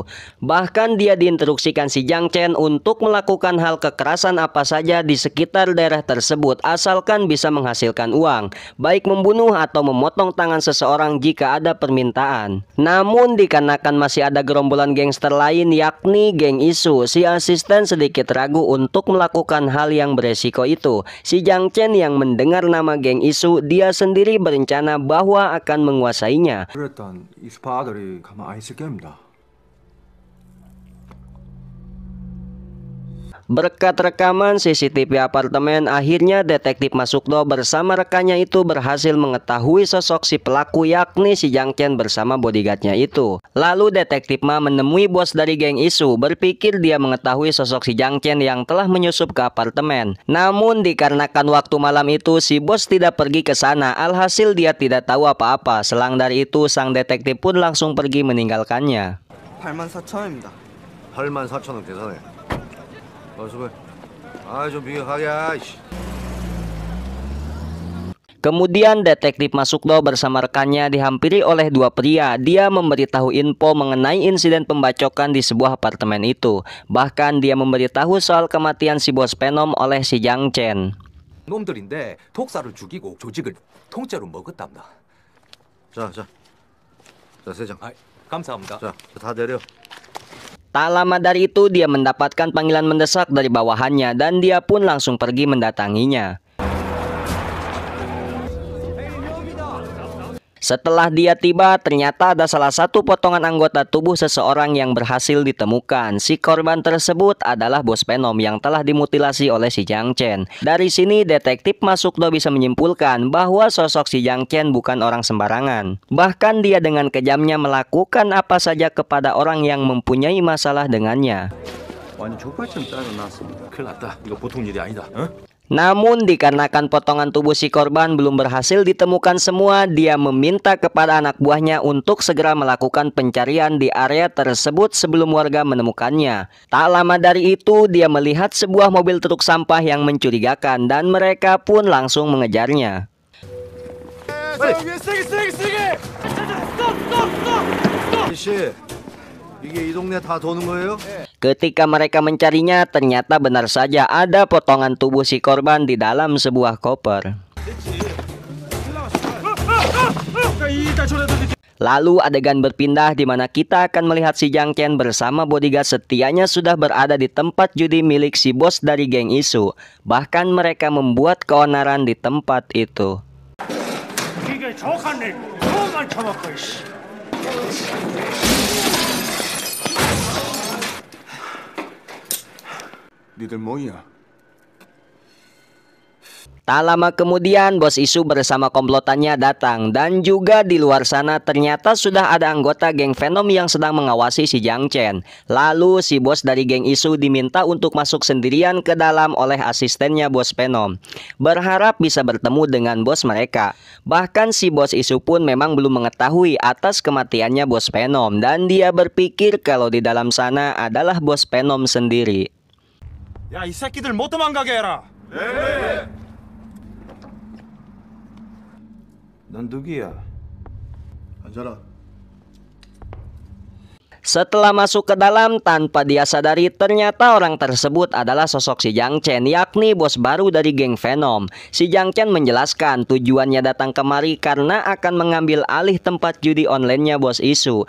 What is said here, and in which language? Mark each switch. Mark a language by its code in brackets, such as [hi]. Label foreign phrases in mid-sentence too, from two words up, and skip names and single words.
[id] Bahkan dia diinstruksikan si Jiang Chen untuk melakukan hal kekerasan apa saja di sekitar daerah tersebut asalkan bisa menghasilkan uang, baik membunuh atau memotong tangan seseorang jika ada permintaan. Namun dikarenakan masih ada gerombolan gangster lain yakni geng Isu, si asisten sedikit ragu untuk melakukan hal yang beresiko itu. Si Jiang Chen yang mendengar nama geng Isu, dia sendiri berencana bahwa akan menguasainya. [ko] 일단 이 스파 아들이 가만 안 있을 겁니다. [id] Berkat rekaman CCTV apartemen, akhirnya detektif Masukdo bersama rekannya itu berhasil mengetahui sosok si pelaku, yakni si Jang Chen bersama bodyguardnya itu. Lalu detektif Ma menemui bos dari geng Isu, berpikir dia mengetahui sosok si Jang Chen yang telah menyusup ke apartemen. Namun dikarenakan waktu malam itu si bos tidak pergi ke sana, alhasil dia tidak tahu apa-apa. Selang dari itu sang detektif pun langsung pergi meninggalkannya. [ko] 84,000원입니다. 84,000원 계산해. 수고해. 좀 비교하게. [id] Kemudian detektif Masukdo bersama rekannya dihampiri oleh dua pria. Dia memberitahu info mengenai insiden pembacokan di sebuah apartemen itu. Bahkan dia memberitahu soal kematian si bos Venom oleh si Jang Chen. [ko] 놈들인데 독사를 죽이고 조직을 통째로 먹었답니다. 자, 세장. 감사합니다. 자, 다 내려. [id] Tak lama dari itu dia mendapatkan panggilan mendesak dari bawahannya dan dia pun langsung pergi mendatanginya. Setelah dia tiba, ternyata ada salah satu potongan anggota tubuh seseorang yang berhasil ditemukan. Si korban tersebut adalah bos Venom yang telah dimutilasi oleh si Jang Chen. Dari sini detektif Masukdo bisa menyimpulkan bahwa sosok si Jang Chen bukan orang sembarangan. Bahkan dia dengan kejamnya melakukan apa saja kepada orang yang mempunyai masalah dengannya. [ko] 완전 족발처럼 잘라놨습니다. 큰일 났다. 이거 보통 일이 아니다. 어? [id] Namun dikarenakan potongan tubuh si korban belum berhasil ditemukan semua, dia meminta kepada anak buahnya untuk segera melakukan pencarian di area tersebut sebelum warga menemukannya. Tak lama dari itu dia melihat sebuah mobil truk sampah yang mencurigakan dan mereka pun langsung mengejarnya. [ko] 이게 이 동네 다 도는 거예요? [id] Ketika mereka mencarinya, ternyata benar saja ada potongan tubuh si korban di dalam sebuah koper. Lalu adegan berpindah di mana kita akan melihat si Jang Chen bersama bodyguard setianya sudah berada di tempat judi milik si bos dari geng Isu. Bahkan mereka membuat keonaran di tempat itu. [ko] 니들 뭐야? [id] Tak lama kemudian bos Isu bersama komplotannya datang dan juga di luar sana ternyata sudah ada anggota geng Venom yang sedang mengawasi si Jang Chen. Lalu si bos dari geng Isu diminta untuk masuk sendirian ke dalam oleh asistennya bos Venom, berharap bisa bertemu dengan bos mereka. Bahkan si bos Isu pun memang belum mengetahui atas kematiannya bos Venom dan dia berpikir kalau di dalam sana adalah bos Venom sendiri. [ko] 야, 이 새끼들 못 도망가게 해라. 네. 넌 누구야? 앉아라. [id] Setelah masuk ke dalam, tanpa dia sadari ternyata orang tersebut adalah sosok si Jang Chen, yakni bos baru dari geng Venom. Si Jang Chen menjelaskan tujuannya datang kemari karena akan mengambil alih tempat judi online-nya bos Isu.